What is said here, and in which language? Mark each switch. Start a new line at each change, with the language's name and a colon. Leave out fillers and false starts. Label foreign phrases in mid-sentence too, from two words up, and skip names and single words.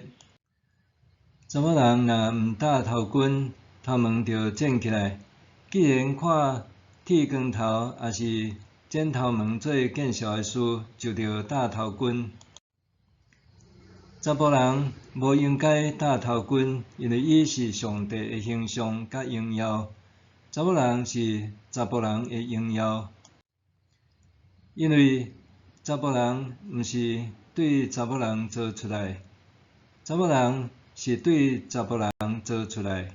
Min Nan Chinese: 查某人若毋戴头巾，头毛就剪起来。既然看剃光头也是剪头毛做见笑的事，就着戴头巾。查甫人无应该戴头巾，因为伊是上帝的形象甲荣耀。查某人是查甫人的荣耀，因为查甫人毋是对查某人做出来，查某人是对查甫人做出来。